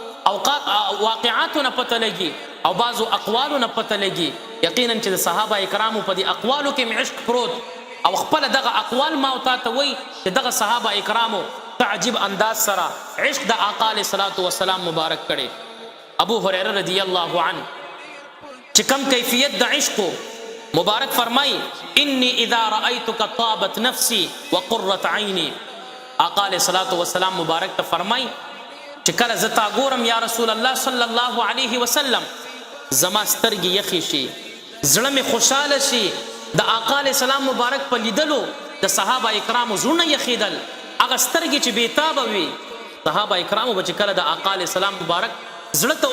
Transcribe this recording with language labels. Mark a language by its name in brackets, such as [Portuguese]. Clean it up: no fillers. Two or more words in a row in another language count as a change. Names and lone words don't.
[Pashto] واقعاتو نه پته لګي او بعضو اقوالو نه پته لګي یقینا چې د صحابه کرامو په دې اقوالو کې عشق پروت او خپل دغه اقوال ما او تا ته وایي چې دغه صحابه کرامو په عجیب انداز سره عشق د آقا [Arabic] علیه الصلاة والسلام [Pashto] مبارک کړي ابو هریره [Arabic] رضی الله عنه [Pashto] چې کم کیفیت د عشقو مبارک فرمای [Arabic] انی اذا رأیتک طابت نفسی وقرت عینی [Pashto] آقا [Arabic] علیه الصلاة والسلام [Pashto] مبارک ته فرمای چې کله زه تا ګورم [Arabic] یا رسول الله صلی الله علیه وسلم [Pashto] زما سترګې یخې شي زړه مې خوشحاله شي د آقا [Arabic] علیه السلام [Pashto] مبارک په لیدلو د صحابه کرامو زړونه یخېدل هغه سترګې چې بېتابه وي صحابه کرامو به چې کله د آقا [Arabic] علیه السلام [Pashto] مبارک زړه ته